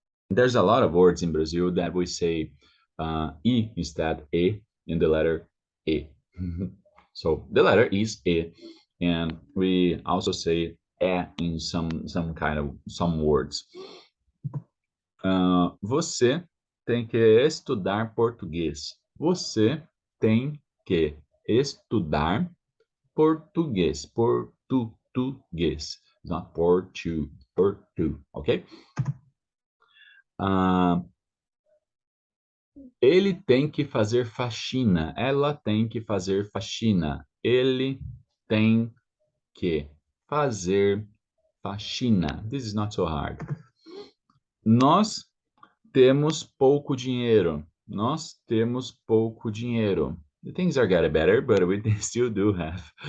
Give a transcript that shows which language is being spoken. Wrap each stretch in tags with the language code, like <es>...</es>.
<en>There's a lot of words in Brazil that we say E instead E in the letter E. So the letter is E, and we also say E in some words.</en> <pt>Você tem que estudar português. Você tem que estudar português. Português.</pt> <en>It's not portu, ok?</en> <pt>Ele tem que fazer faxina. Ela tem que fazer faxina. Ele tem que fazer faxina.</pt> <en>This is not so hard.</en> <pt>Nós temos pouco dinheiro. Nós temos pouco dinheiro.</pt> <en>The things are getting better, but we still do have.</en>